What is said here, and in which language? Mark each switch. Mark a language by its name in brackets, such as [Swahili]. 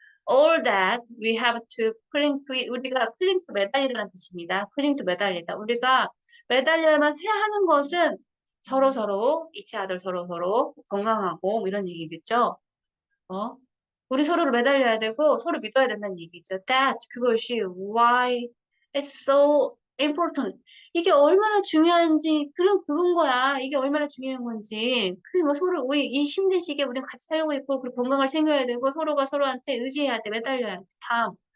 [English] All that we have to cling to it. [Korean] 우리가 cling to 매달리다는 뜻입니다. cling to 매달리다. 우리가 매달려야만 해야 하는 것은 서로 [English] each other [Korean] 서로 건강하고 뭐 이런 얘기겠죠. 우리 서로를 매달려야 되고 서로 믿어야 된다는 얘기죠. [English] That 그것이 why it's so important. [Korean] 이게 얼마나 중요한지 그건 거야. 이게 얼마나 중요한 건지. 그리고 서로 우리 이 힘든 시기에 우리는 같이 살고 있고 그리고 건강을 챙겨야 되고 서로가 서로한테 의지해야 돼. 매달려야 돼. 다음.